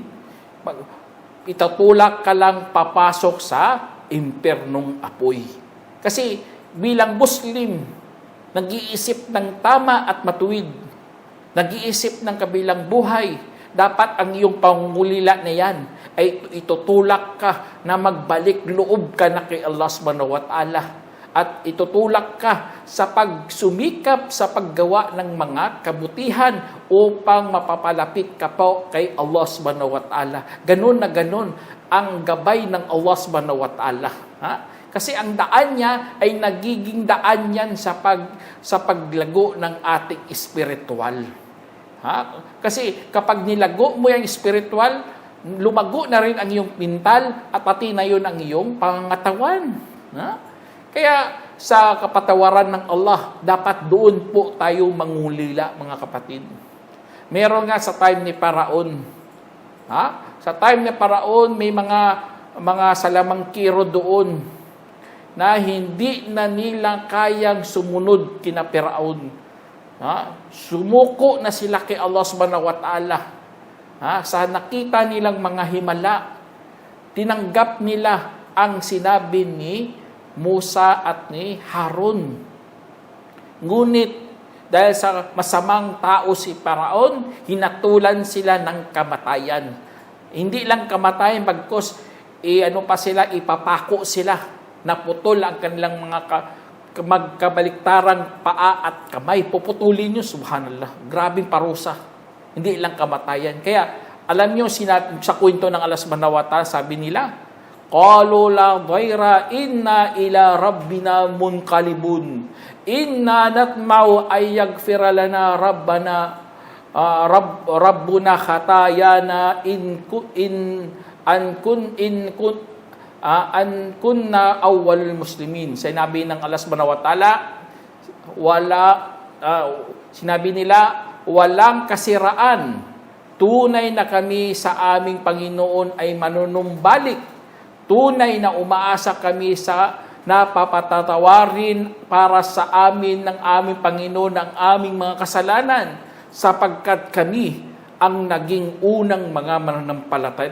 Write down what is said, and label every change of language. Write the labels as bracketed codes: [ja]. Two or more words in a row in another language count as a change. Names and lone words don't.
[tl] Itutulak ka lang papasok sa impernong apoy. Kasi bilang Muslim, nag-iisip ng tama at matuwid, nag-iisip ng kabilang buhay, dapat ang iyong pangungulila na yan ay itutulak ka na magbalik loob ka na kay Allah [ar] سبحانه وتعالى. [tl] At itutulak ka sa pagsumikap sa paggawa ng mga kabutihan upang mapapalapit ka po kay Allah [ar] سبحانه وتعالى. [tl] Ganun na ganun ang gabay ng Allah [ar] سبحانه وتعالى. [tl] Kasi ang daan niya ay nagiging daan yan sa paglago ng ating espiritual. Kasi kapag nilago mo yung espiritual, lumago na rin ang iyong mental at pati na yun ang iyong pangangatawan. Kaya sa kapatawaran ng Allah, dapat doon po tayo mangulila, mga kapatid. Meron nga sa time ni Paraon. Sa time ni Paraon, may mga salamangkiro doon na hindi na nila kayang sumunod kina Firaun. Sumuko na sila kay Allah [ar] سبحانه وتعالى. [tl] Sa nakita nilang mga himala, tinanggap nila ang sinabi ni Musa at ni Harun. Ngunit dahil sa masamang tao si Paraon, hinatulan sila ng kamatayan. Hindi lang kamatayan, bagkus ipapako sila. Naputol ang kanilang mga magkabaliktarang paa at kamay. Puputulin nyo, subhanallah. Grabing parusa. Hindi lang kamatayan. Kaya, alam nyo, sa kwento ng Allah [ar] سبحانه وتعالى, [tl] sabi nila, [ar] قالوا لا ضير إنا إلى ربنا منقلبون. إنا نطمع أن يغفر لنا ربنا خطايانا إن كنا أول المسلمين. [tl] Sinabi ng Allah [ar] سبحانه وتعالى, [tl] sinabi nila, walang kasiraan. Tunay na kami sa aming Panginoon ay manunumbalik. Tunay na umaasa kami sa napapatatawarin para sa amin ng aming Panginoon ang aming mga kasalanan, sapagkat kami ang naging unang mga mananampalataya.